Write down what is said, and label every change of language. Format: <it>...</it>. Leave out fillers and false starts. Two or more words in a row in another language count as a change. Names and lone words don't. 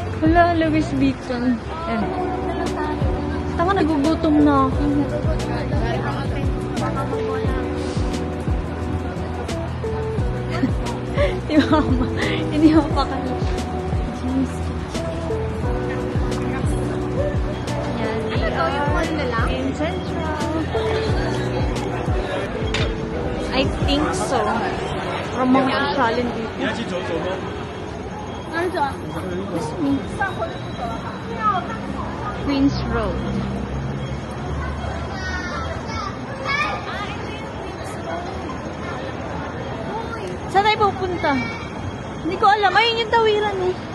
<tl>Hala, Louis Vuitton. Yan. Tama, nagugutom na ako. Baka mawala. Hindi mo pa kami. Yan. Ano to? Yung mall na lang?</tl> <en>In Central. I think so. From mga challenge</en> <tl>dito.</tl> <zh>你要去走走吗？</zh> <tl>Ano to?</tl> <en>Queen's Road.</en> <tl>Saan tayo pupunta? Hindi ko alam. Ayun yung tawiran eh.</tl>